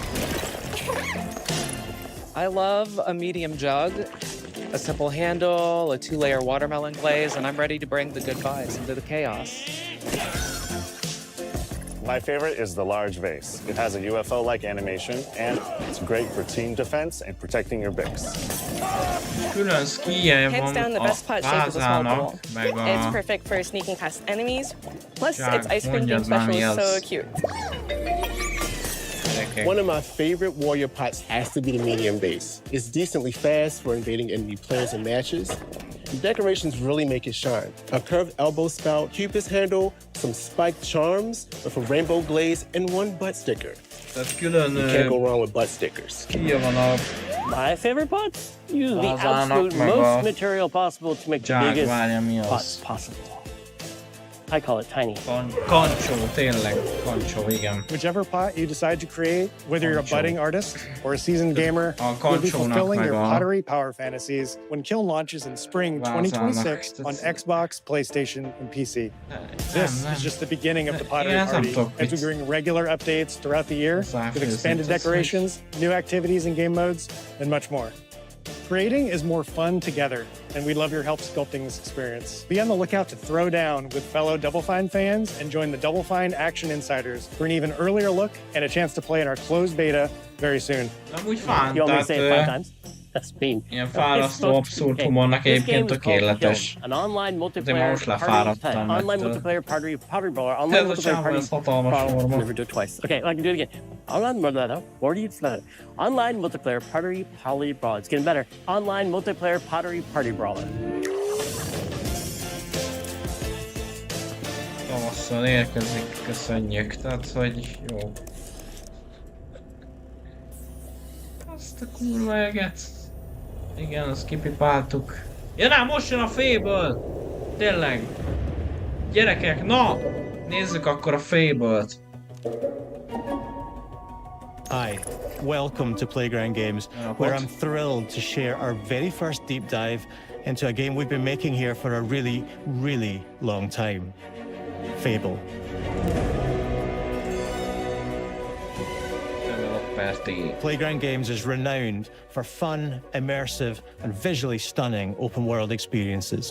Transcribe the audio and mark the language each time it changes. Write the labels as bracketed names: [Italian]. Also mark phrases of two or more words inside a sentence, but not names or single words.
[English] I love a medium jug, a simple handle, a 2-layer watermelon glaze, and I'm ready to bring the good vibes into the chaos. My favorite is the large vase. It has a UFO-like animation, and it's great for team defense and protecting your Bix. [Hungarian] Külön skijje van [English] Hands down, the best pot shape is a small bowl. [Hungarian] meg [English] It's a perfect for sneaking past enemies. Plus, Jack, its ice cream [Hungarian] mondjad [English] game special [Hungarian] valami [English] is so else. cute. One of my favorite warrior pots has to be the medium base. It's decently fast for invading enemy players and matches. The decorations really make it shine. A curved elbow spout, Cupid's handle, some spiked charms with a rainbow glaze, and one butt sticker. [Hungarian] Tehát külön [English] You can't go wrong with butt stickers. [Hungarian] skijje van a [English] My favorite pots? Use the [Hungarian] Lazának, [English] absolute [Hungarian] meg a [English] most material possible to make the Jack, biggest [Hungarian] várja, mi az? [English] pots possible. I call it tiny. [Hungarian] Kancsó, tényleg, kancsó, igen. [English] Whichever pot you decide to create, whether you're a [Hungarian] Kancsó. [English] budding artist or a seasoned gamer, you'll be [Hungarian] kancsónak [English] fulfilling [Hungarian] meg [English] your [Hungarian] a [English] pottery power fantasies when Kiln launches in spring [Hungarian] Vázának. [English] 2026 on Xbox, PlayStation, and PC. This is just the beginning of the pottery [Hungarian] Én ezt nem [English] party [Hungarian] tudok [English] as we bring regular updates throughout the year with expanded [Hungarian] ez, [English] decorations, new activities and game modes, and much more. Creating is more fun together, and we love your help sculpting this experience. Be on the lookout to throw down with fellow Double Fine fans and join the Double Fine Action Insiders for an even earlier look and a chance to play in our closed beta very soon. [Hungarian] Amúgy fán, [English] You want me to [Hungarian] tehát [English] say it 5 times? That's mean. [Hungarian] ilyen fárasztó, abszurd humornak egyébként tökéletes. [English] An online [Hungarian] De [English] multiplayer [Hungarian] most [English] party, [Hungarian] lefáradtam [English] online [Hungarian] ettől. [English] multiplayer pottery brawler, online [Hungarian] Ez a [English] multiplayer [Hungarian] csávó, [English] party [Hungarian] ez hatalmas [English] brawler. [Hungarian] forma. [English] Never do it twice. Okay, I can do it again. Online multiplayer pottery brawler. It's getting better. Online multiplayer pottery party brawler. [Hungarian] Tavasszal érkezik, köszönjük. Tehát, hogy jó. Azt a kurva eget. Igen, azt kipipáltuk. Ja, nem, most jön a Fable! Tényleg. Gyerekek, na! Nézzük akkor a Fable-t. [English] Hi, welcome to Playground Games, where I'm thrilled to share our very first deep dive into a game we've been making here for a really, really long time. Fable. Playground Games is renowned for fun, immersive, and visually stunning open-world experiences.